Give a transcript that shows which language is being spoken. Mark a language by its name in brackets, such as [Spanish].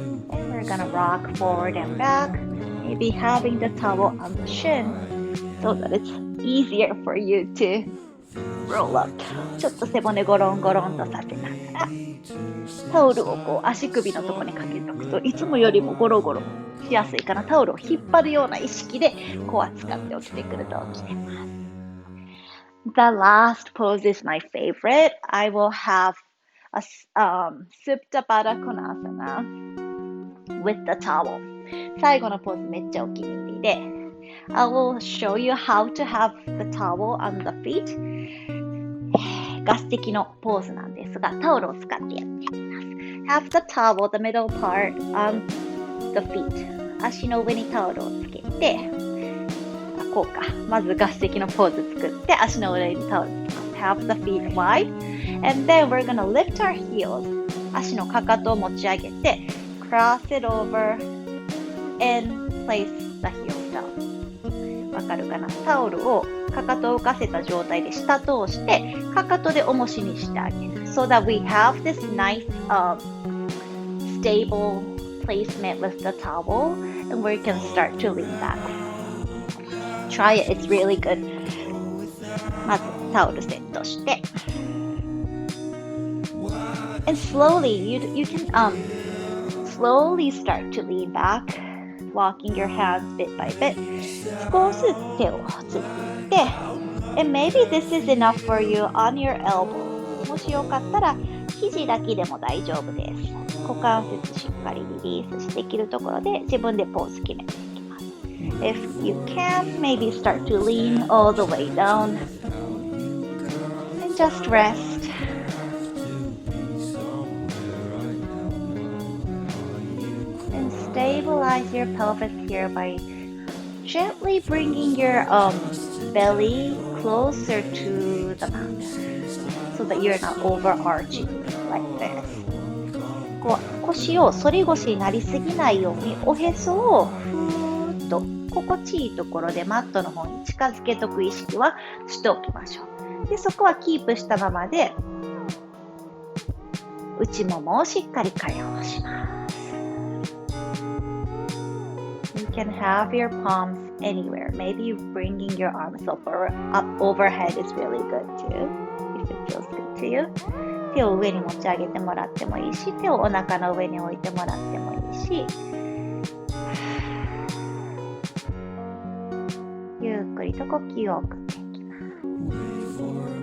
[English] And we're gonna rock forward and back. maybe having the towel on the shin so that it's easier for you to roll up. [Japanese] ちょっと背骨ゴロンゴロンとさせながらタオルをこう足首のところにかけておくといつもよりもゴロゴロしやすいかな。タオルを引っ張るような意識でコア使って起きてくると起きてます。 [English] The last pose is my favorite. I will have a Supta Baddha Konasana with the towel. [Japanese] 最後のポーズめっちゃお気に入りで [English] I will show you how to have the towel on the feet. [Japanese] ガス的のポーズなんですが、タオルを使ってやっていきます。 [English] Have the towel, the middle part, on the feet. [Japanese] 足の上にタオルをつけて、こうか。まずガス的のポーズ作って、足の上にタオルつけます。 [English] Have the feet wide. And then we're gonna lift our heels. [Japanese] 足のかかとを持ち上げて、 [English] cross it over and place the heels down. [Japanese] わかるかな？タオルをかかとを浮かせた状態で下通してかかとで重しにしてあげる [English] so that we have this nice stable placement with the towel and we can start to lean back. Try it, it's really good. [Japanese] まずタオルセットして [English] and slowly you can slowly start to lean back.Walking your hands bit by bit. [Japanese] 少しずつ手をついて [English] and maybe this is enough for you on your elbow. [Japanese] もしよかったら肘だけでも大丈夫です。股関節しっかりリリースしてできるところで自分でポーズ決めていきます。 [English] If you can, maybe start to lean all the way down and just rest.Stabilize your pelvis here by gently bringing your belly closer to the mat so that you're not overarching like this. [Japanese] こう腰を反り腰になりすぎないようにおへそをふーっと心地いいところでマットの方に近づけとく意識はしておきましょう。で、そこはキープしたままで内ももをしっかり解放します。 [English] You can have your palms anywhere. Maybe bringing your arms up overhead is really good too, if it feels good to you. [Japanese] 手を上に持ち上げてもらってもいいし、手をお腹の上に置いてもらってもいいし、ゆっくりと呼吸を送っていきます。